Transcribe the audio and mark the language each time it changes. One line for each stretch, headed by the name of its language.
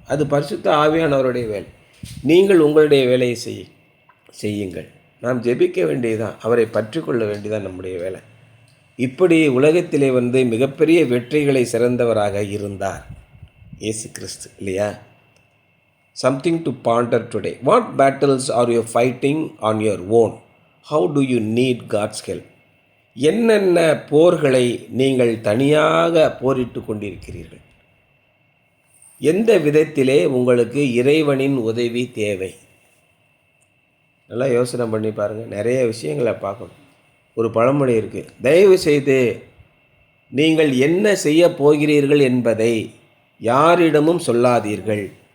Tamil: அது பரிசுத்த ஆவியானவருடைய வேலை. நீங்கள் உங்களுடைய வேலையை செய்யுங்கள். நாம் ஜெபிக்க வேண்டியதுதான், அவரை பற்றி கொள்ள வேண்டியதான் நம்முடைய வேலை. இப்படி உலகத்திலே மிகப்பெரிய வெற்றிகளை சிறந்தவராக இருந்தார் இயேசு கிறிஸ்து, இல்லையா?
English: Something to ponder today. What battles are you fighting on your own? How do you need God's help?
Tamil: என்னென்ன போர்களை நீங்கள் தனியாக போரிட்டு கொண்டிருக்கிறீர்கள்? எந்த விதத்திலே உங்களுக்கு இறைவனின் உதவி தேவை? நல்லா யோசனை பண்ணி பாருங்கள். நிறைய விஷயங்களை பார்க்கணும். ஒரு பழமொழி இருக்குது, தயவு செய்து நீங்கள் என்ன செய்ய போகிறீர்கள் என்பதை யாரிடமும் சொல்லாதீர்கள்.